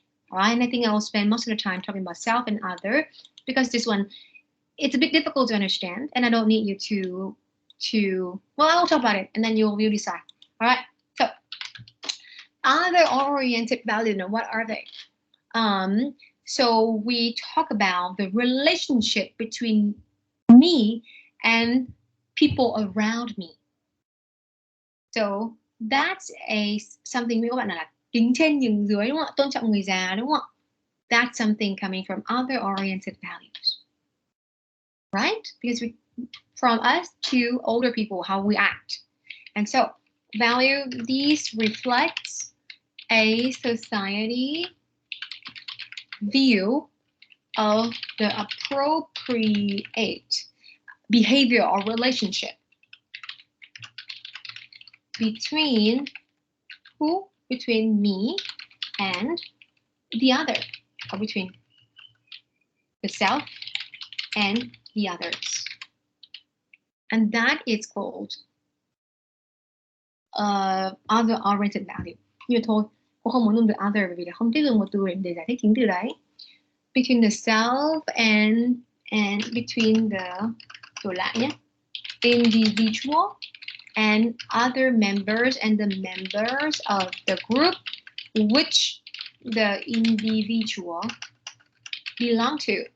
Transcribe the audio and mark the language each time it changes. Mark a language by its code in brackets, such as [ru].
[en] All right, and I think I'll spend most of the time talking about self and other, because this one, it's a bit difficult to understand, and I don't need you to well, I'll talk about it, and then you'll decide. All right, so other-oriented values, now what are they? So we talk about the relationship between me and people around me. So that's something [vi] các bạn nói là kính trên nhường dưới, đúng không ạ? Tôn trọng người già, đúng không ạ? [en] That's something coming from other-oriented values, right? Because from us to older people, how we act. And so value, these reflects a society view of the appropriate behavior or relationship between who? Between me and the other, or between the self and the others. And that is called other-oriented value. [vi] Nhưng mà thôi, cô không muốn dùng từ other bởi vì là không thích dùng một từ để giải thích chính từ đấy. [en] Between the self and between the, [vi] đổi lại nhé, [en] individual and other members and the members of the group which the individual belong to.